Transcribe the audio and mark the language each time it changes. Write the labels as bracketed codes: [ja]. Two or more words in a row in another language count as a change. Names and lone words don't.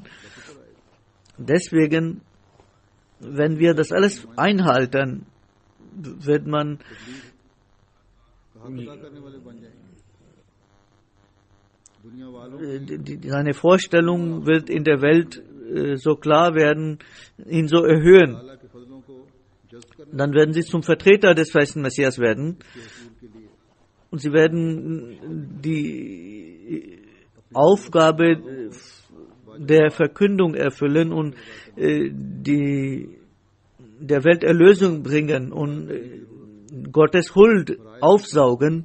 [de] Deswegen, wenn wir das alles einhalten, wird man seine Vorstellung wird in der Welt so klar werden, ihn so erhöhen. [ur] تعالیٰ کے فضلوں کو جذب کرنا [de] Dann werden sie zum Vertreter des festen Messias werden. Und sie werden die Aufgabe der Verkündung erfüllen und der Welt Erlösung bringen und Gottes Huld aufsaugen.